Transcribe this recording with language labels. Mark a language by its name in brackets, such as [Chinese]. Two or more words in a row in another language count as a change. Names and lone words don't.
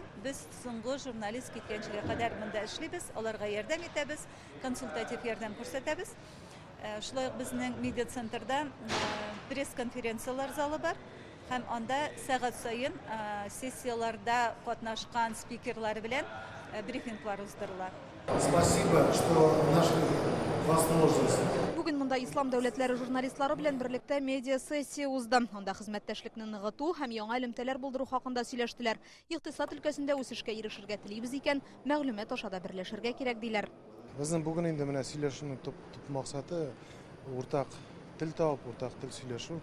[Tatar] Без соңгы журналист киткәнчегә кадәр монда эшлибез, аларга ярдәм итәбез, консультатив ярдәм күрсәтәбез. Шулай ук безнең медиа центрда пресс-конференциялар залы бар. Һәм анда сәгать саен сессияларда катнашкан спикерлар белән брифинглар уздырыла. [Russian] Спасибо, что нашли возможность. [Tatar] Бүген монда ислам дәүләтләре журналистлары белән берлектә медиа сессия узды. Анда хезмәттәшлекне ныгыту һәм яңа элемтәләр булдыру хакында сөйләштеләр. Икътисад өлкәсендә үсешкә ирешергә телибез икән, мәгълүмат ашада берләшергә кирәк диләр. Безнең бүген инде менә сөйләшүнең төп максаты уртак тел табып, уртак тел сөйләшү.